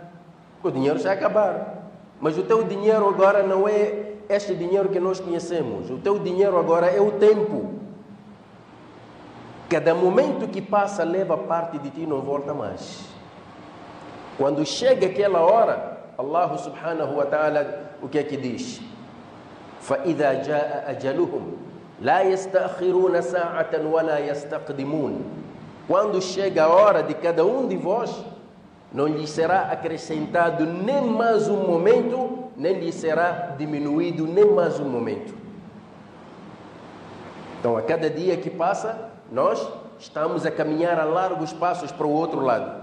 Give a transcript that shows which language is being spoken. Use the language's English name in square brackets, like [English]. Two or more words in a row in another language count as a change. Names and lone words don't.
[Portuguese] O dinheiro já acabar. Mas o teu dinheiro agora não é este dinheiro que nós conhecemos. O teu dinheiro agora é o tempo. Cada momento que passa leva parte de ti e não volta mais. Quando chega aquela hora, [Arabic] الله سبحانه وتعالى, [Portuguese] o que é que diz? [Arabic] فَإِذَا جَاءَ أَجَلُهُمْ لَا يَسْتَأْخِرُونَ سَاعَةً وَلَا يَسْتَقْدِمُونَ. [Portuguese] Quando chega a hora de cada um de vós, não lhe será acrescentado nem mais um momento, nem lhe será diminuído nem mais um momento. Então, a cada dia que passa, nós estamos a caminhar a largos passos para o outro lado.